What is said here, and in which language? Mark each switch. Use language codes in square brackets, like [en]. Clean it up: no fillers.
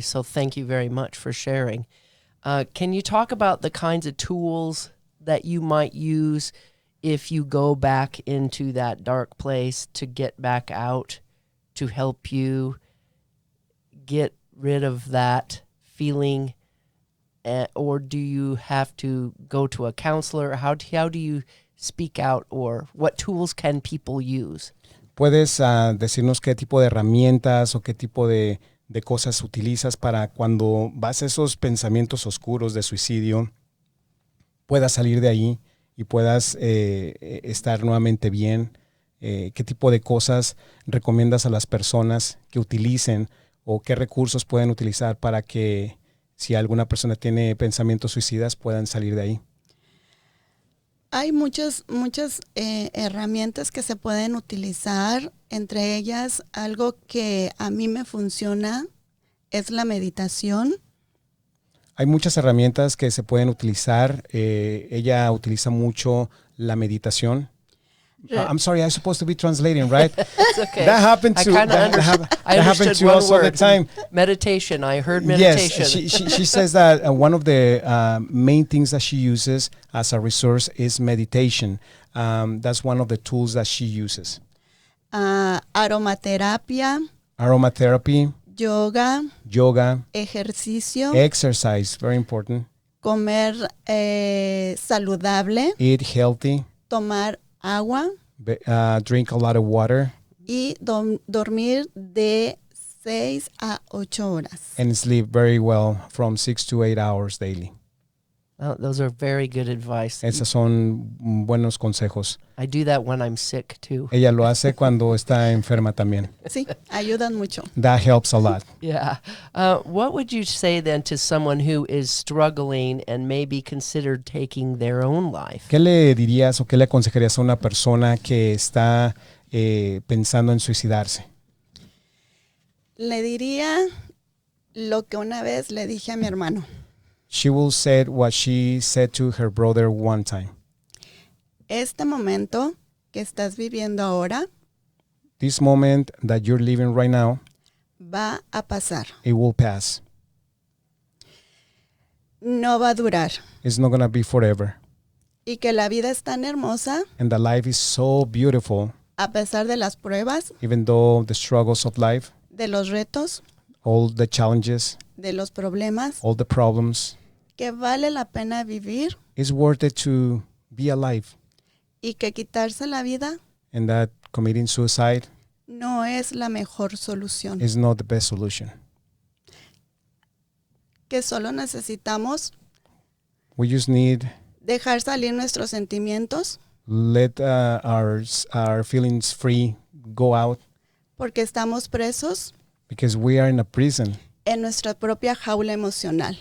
[en] So thank you very much for sharing. Can you talk about the kinds of tools that you might use if you go back into that dark place to get back out, to help you get rid of that feeling? Or do you have to go to a counselor? How do you speak out, or what tools can people use? [es] ¿Puedes decirnos qué tipo de herramientas o qué tipo de cosas utilizas para cuando vas a esos pensamientos oscuros de suicidio, puedas salir de ahí y puedas estar nuevamente bien? ¿Qué tipo de cosas recomiendas a las personas que utilicen, o qué recursos pueden utilizar para que, si alguna persona tiene pensamientos suicidas, puedan salir de ahí? Hay muchas herramientas que se pueden utilizar. Entre ellas, algo que a mí me funciona es la meditación. Hay muchas herramientas que se pueden utilizar. Ella utiliza mucho la meditación. [en] I'm sorry, I'm supposed to be translating, right? It's okay. That happened to I happen to us all the time. Meditation. I heard meditation. Yes, she says that one of the main things that she uses as a resource is meditation. That's one of the tools that she uses. [es] Aromaterapia, [en] Aromatherapy, [es] yoga, ejercicio, [en] exercise, very important. [es] comer saludable, [en] Eat healthy, [es] tomar agua [en] drink a lot of water, [es] y dormir de 6 a 8 horas. [en] and sleep very well from 6 to 8 hours daily. Oh, those are very good advice. [es] Esos son buenos consejos. [en] I do that when I'm sick too. [es] Ella lo hace cuando está enferma también. Sí, ayudan mucho. [en] That helps a lot. Yeah. What would you say then to someone who is struggling and maybe considered taking their own life? [es] ¿Qué le dirías o qué le aconsejarías a una persona que está pensando en suicidarse? Le diría lo que una vez le dije a mi hermano. [en] She will say what she said to her brother one time. [es] Este momento que estás viviendo ahora [en] This moment that you're living right now, [es] va a pasar. [en] it will pass. [es] No va a durar. [en] It's not going to be forever. [es] Y que la vida es tan hermosa, [en] And the life is so beautiful, [es] a pesar de las pruebas, [en] even though the struggles of life, [es] de los retos, [en] all the challenges, [es] de los problemas, [en] all the problems, [es] que vale la pena vivir [en] it's worth it to be alive. [es] y que quitarse la vida [en] And that committing suicide [es] no es la mejor solución. [en] is not the best solution. [es] Que solo necesitamos [en] We just need [es] dejar salir nuestros sentimientos [en] let our feelings free go out, [es] porque estamos presos [en] because we are in a prison, [es] en nuestra propia jaula emocional.